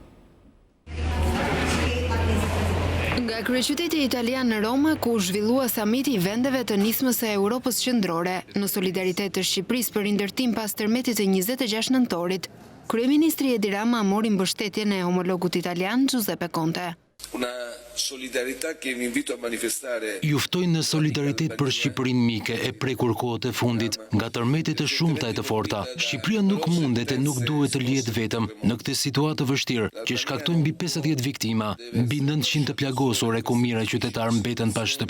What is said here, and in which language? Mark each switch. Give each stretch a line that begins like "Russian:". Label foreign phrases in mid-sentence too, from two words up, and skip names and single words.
Albanian: Nga kryeqyteti italian në Roma, ku zhvillua samiti i vendeve të nismës së Europës Qendrore në solidaritet të Shqipërisë për rindërtim pas tërmetit të 26 nëntorit, kryeministri Edi Rama mori mbështetjen e homologut italian Giuseppe Conte.
Italian: Una solidarietà che vi invito a manifestare.
Albanian: Ju ftoj në solidaritet për Shqipërinë mike e prekur kohët e fundit nga tërmetet e shumta e të forta. Shqipëria nuk mundet e nuk duhet të lihet vetëm në këtë situatë të vështirë që shkaktojnë mbi 50 viktima, mbi 900 të plagosur e ku mijëra qytetarë mbeten pa shtëpi.